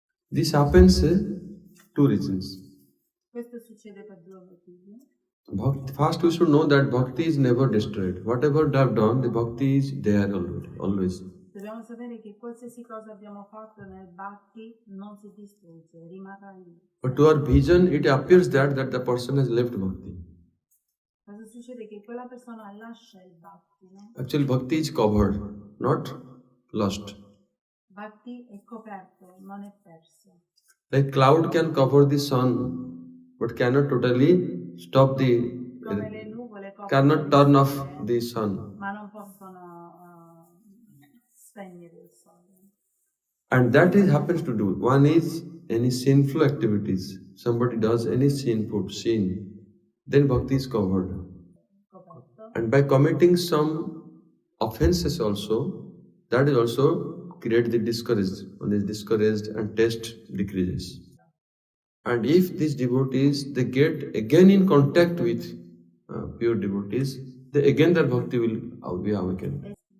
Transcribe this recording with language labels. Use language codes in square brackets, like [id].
[en] This happens two reasons. [it] Questo succede per due motivi. [en] First, we should know that bhakti is never destroyed. Whatever they have done, the bhakti is there always. [it] Dobbiamo sapere che qualsiasi cosa abbiamo fatto nel Bhakti non si distrugge, rimarrà lì. [en] But to our vision, it appears that the person has left bhakti. [it] Cosa succede? Che quella persona lascia il Bhakti, no? [en] Actually, bhakti is covered, not lost. [it] Bhakti è coperto, non è perso. [en] Like cloud can cover the sun, but cannot totally stop [it] Come le nuvole [en] cannot turn off the sun. [it] ma non possono spegnere il sole. [en] And that happens to do. One is any sinful activities. Somebody does any sin, then bhakti is covered. [it] Coperto. [en] And by committing some offenses also, that is also create the discouraged. One is discouraged and taste decreases. And if these devotees, they get again in contact with pure devotees, again their bhakti will be awakened.